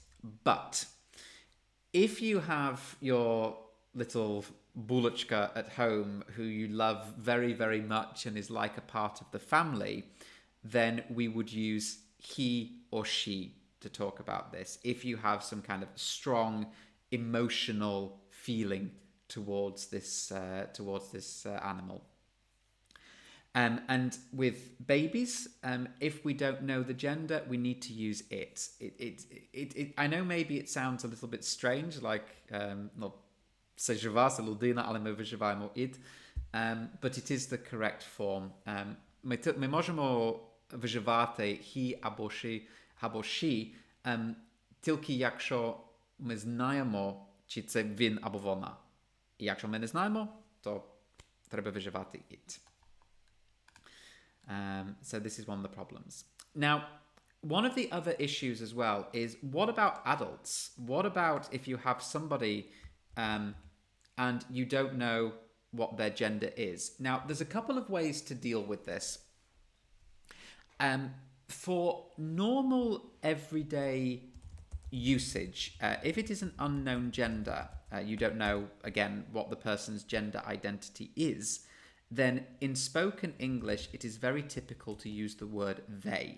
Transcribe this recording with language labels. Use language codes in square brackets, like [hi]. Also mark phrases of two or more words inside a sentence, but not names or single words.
[en] But if you have your little булочка at home who you love very, very much and is like a part of the family, then we would use he or she to talk about this if you have some kind of strong emotional feeling towards this animal. And with babies, if we don't know the gender, we need to use it. I know maybe it sounds a little bit strange, like [uk] це жива, це людина, але ми вживаємо [en] it, but it is the correct form. [uk] Ми можемо вживати he або she, тільки якщо ми знаємо, чи це він або вона. І якщо ми не знаємо, то треба вживати it. [en] So this is one of the problems. Now, one of the other issues as well is, what about adults? What about if you have somebody and you don't know what their gender is? Now, there's a couple of ways to deal with this. For normal, everyday usage, if it is an unknown gender, you don't know, again, what the person's gender identity is, then in spoken English, it is very typical to use the word they.